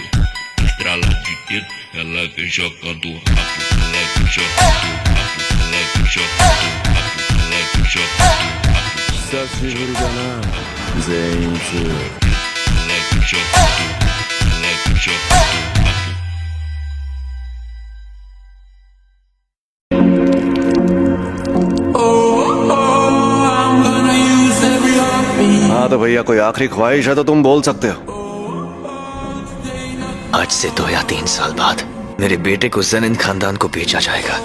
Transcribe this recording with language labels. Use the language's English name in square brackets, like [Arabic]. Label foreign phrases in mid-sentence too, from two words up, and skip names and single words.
[Portuguese] Estrala de dedo, ela vem jogando rápido. Ela vem jogando rápido, ela vem jogando rápido, ela vem jogando rápido. Ela vem jogando, ela vem jogando rápido. [Hindi] हाँ तो भैया कोई आखिरी ख्वाहिश है तो तुम बोल सकते हो। आज से 2 या 3 साल बाद मेरे बेटे को ज़ेनिन खानदान को बेचा जाएगा।